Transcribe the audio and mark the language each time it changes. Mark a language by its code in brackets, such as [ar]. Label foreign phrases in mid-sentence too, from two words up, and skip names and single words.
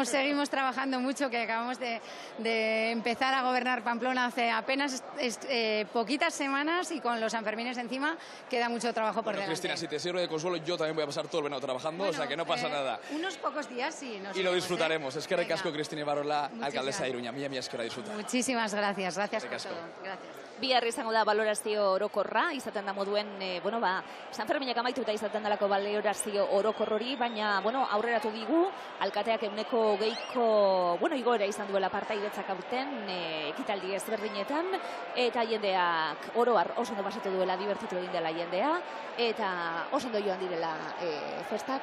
[es] Seguimos trabajando mucho, que acabamos de empezar a gobernar Pamplona hace apenas poquitas semanas y con los Sanfermines encima queda mucho trabajo por delante. Cristina, si te sirve de consuelo, yo también voy a pasar todo el verano trabajando, o sea que no pasa nada. Unos pocos días sí. Y lo disfrutaremos. Es que recasco, Cristina Ibarrola, alcaldesa de Iruña. [eu] Mila eskerra disfruta. [es] Muchísimas gracias. Gracias por todo. Gracias. [eu] Bihar izango da balorazio orokorra, izaten da moduen, Sanferminak amaituta izaten dalako balorazio orokor hori, baina, aurreratu digu, alkateak 20%ko, igoera izan duela partaidetzak aurten, ekitaldi ezberdinetan, eta jendeak oroar oso ondo pasatu duela, divertitu egin dela jendea, eta oso ondo joan direla festak.